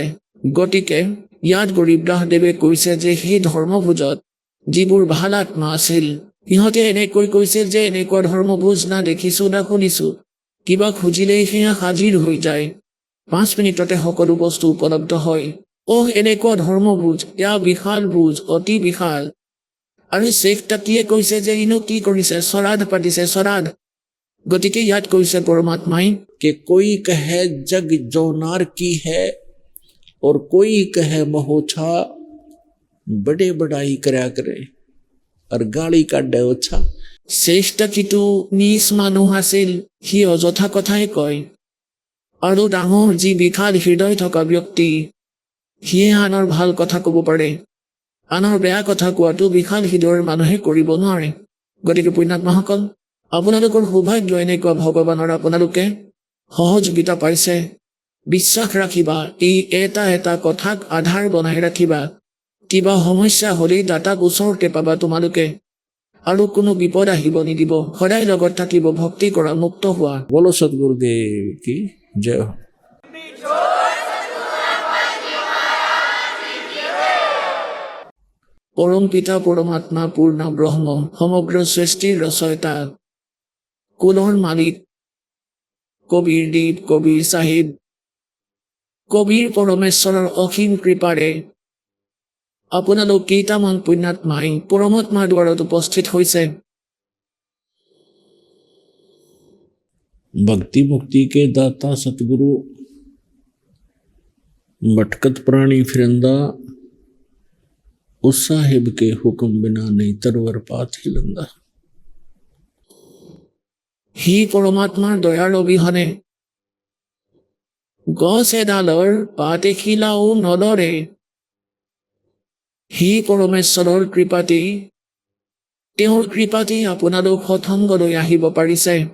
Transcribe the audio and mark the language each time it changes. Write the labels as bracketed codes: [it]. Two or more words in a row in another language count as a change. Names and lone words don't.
[as] গতিকে ইয়াত গৰীবদাসদেৱে কৈছে যে সেই ধৰ্মভোজত যিবোৰ ভাল আত্মা আছিল, সিহঁতে এনেকৈ কৈছিল যে এনেকুৱা ধৰ্মভোজ না দেখিছো না শুনিছো, কিবা খুজিলেই সেয়া হাজিৰ হৈ যায়, 5 মিনিটতে সকলো বস্তু উপলব্ধ হয়। এনেকুৱা ধৰ্মভোজ, এয়া বিশাল ভোজ, অতি বিশাল। আৰু শ্ৰেষ্ঠটিয়ে কৈছে যে ইনো কি কৰিছে, শ্ৰাদ্ধ পাতিছে, শ্ৰাদ্ধ। গতিকে ইয়াত কৈছে পৰমাত্মাই, [hi] कि कोई कहे जग जोनार की है और कोई कहे महोछा, बड़े बड़ाई करा करे और गाली काटे ओछा। [as] শ্ৰেষ্ঠটিটো নিজ মানুহ আছিল, সি অযথা কথাই কয়। আৰু ডাঙৰ যি বিশাল হৃদয় থকা ব্যক্তি, সিয়ে আনৰ ভাল কথা ক'ব পাৰে। আনৰ বেয়া কথা কোৱাটো বিশাল হৃদয়ৰ মানুহে কৰিব নোৱাৰে। গতিকে পুণ্যাত্মাসকল, আপোনালোকৰ সৌভাগ্য এনেকুৱা ভগৱানৰ আপোনালোকে সহযোগিতা পাইছে। বিশ্বাস ৰাখিবা, এই এটা এটা কথাক আধাৰ বনাই ৰাখিবা। কিবা সমস্যা হ'লেই দাতাক ওচৰতে পাবা তোমালোকে, আৰু কোনো বিপদ আহিব নিদিব। সদায় লগত থাকিব, ভক্তি কৰা, মুক্ত হোৱা। [hi] बोलो सतगुरुदेव की जय हो। [as] পৰম পিতা পৰমাত্মা পূৰ্ণ ব্ৰহ্ম, সমগ্ৰ সৃষ্টিৰ ৰচয়িতা, কুলৰ মালিক কবিৰ দেৱ, কবিৰ চাহিব, কবিৰ পৰমেশ্বৰৰ অসীম কৃপাৰে আপোনালোক কেইটামান পুণ্যাত্মাই পৰমাত্মাৰ দ্বাৰত উপস্থিত হৈছে। [hi] भक्ति मुक्ति के दाता सतगुरु, भटकत प्राणी फिरंदा, उस साहिब के हुक्म बिना नहीं तरवर पात हिलंदा। [as] সি পৰমাত্মাৰ দয়াৰ অবিহনে গছ এডালৰ পাত এখিলাও নলৰে। সি পৰমেশ্বৰৰ কৃপাতেই, তেওঁৰ কৃপাতেই আপোনালোক সৎসংগলৈ আহিব পাৰিছে।